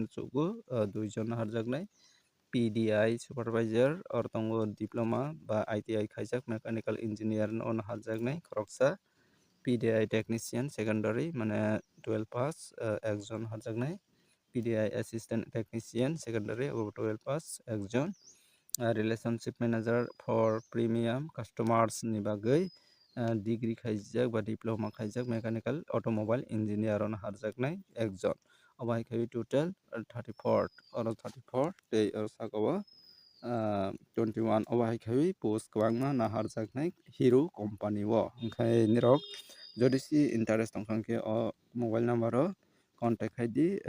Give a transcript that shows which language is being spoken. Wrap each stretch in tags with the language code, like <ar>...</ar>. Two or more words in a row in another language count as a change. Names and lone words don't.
<trp>chugo 2 jon harjaknai</trp> <en>PDI supervisor</en> <trp>or tongo diploma ba ITI khaijak</trp> <en>mechanical engineer</en> <trp>on harjaknai khoroksa</trp> <en>PDI technician secondary</en> <trp>mane 12 pass ekjon harjaknai</trp> <en>PDI assistant technician secondary</en> <trp>12 pass ekjon</trp> <en>relationship manager for premium customers</en> <trp>ni bagui degree khaijak ba diploma khaijak</trp> <en>mechanical automobile engineer</en> <trp>on harjaknai ekjon obai khai total 34 oro 34 tei oro sakao 21 obai khai post kwangma na harjaknai hero company o hingkai nirok jodi si interest tongkhangke o</trp> <en>mobile number</en> <trp>o contact khai</trp>